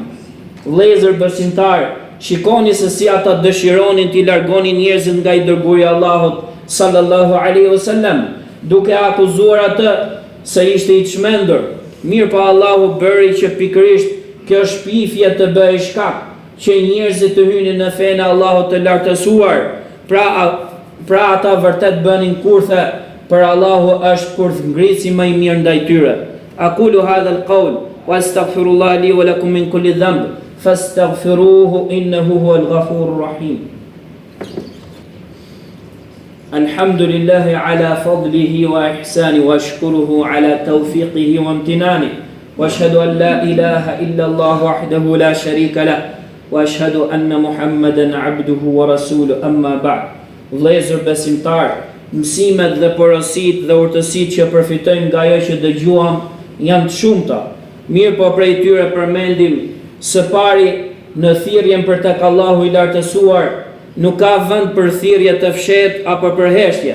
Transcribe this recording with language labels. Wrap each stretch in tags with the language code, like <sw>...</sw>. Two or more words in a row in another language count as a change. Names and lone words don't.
<sq>Vëllezër besimtar, shikoni se si ata dëshironin t'i largonin njerëzit nga i dërguari i Allahut</sq> <ar>صلى الله عليه وسلم,</ar> <sq>duke akuzuar atë se ishte i çmendur. Mirë pa Allahu bëri që pikërisht kjo shpifje të bëhej shkak që njerëzit të hynin në fenë e Allahut të lartësuar, pra ata vërtet bënin kurthe, për Allahu është kurth ngritësi më i mirë ndaj tyre.</sq> <ar>أقول هذا القول وأستغفر الله لي ولكم من كل ذنب فاستغفروه إنه هو الغفور الرحيم. الحمد لله على فضله وإحسانه وأشكره على توفيقه وامتنانه. واشهد ان لا اله الا الله وحده لا شريك له واشهد ان محمدا عبده ورسوله اما بعد.</ar> <sq>Vëllezër besimtar, mësimet dhe porositë dhe urtësitë që përfitojmë nga ajo që dëgjuam janë të shumta. Mirë po prej tyre përmendim së pari në thirrjen për tek Allahu i lartësuar nuk ka vend për thirrje të fshehtë apo për heshtje.</sq>